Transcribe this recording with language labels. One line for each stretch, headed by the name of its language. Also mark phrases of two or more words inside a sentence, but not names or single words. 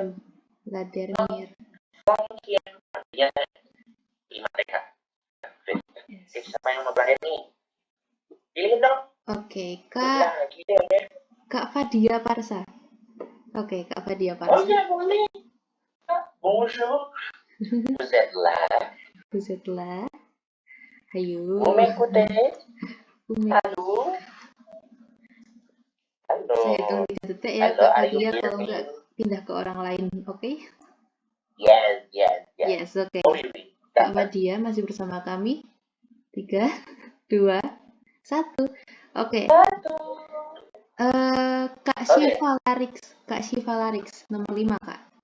French: La dernière.
Indonesian: mungkin. Ya, 5 TK. Yes. Siapa yang mau terakhir nih? Pilihin dong. Oke, Udah, Kak gitu ya. Kak Fadia Parsa. Oke, Kak Fadia Oh Parsa. ya, boleh.
French: Bonjour. Vous êtes là. Vous êtes là? Ayo. Vous m'écoutez?
Indonesian: Umi. Halo. Halo. Saya hitung 3 detik ya, Halo, Kak
English: are you
Indonesian: Fadia.
English: hear
Indonesian: Kalau
English: me?
Indonesian: nggak pindah ke orang lain, oke? Yes. Yes, oke. Oh, ini. Kak Fadia masih bersama kami. 3, 2, 1. Oke. Kak Syifa Larix. Kak Syifa Larix, nomor 5, Kak.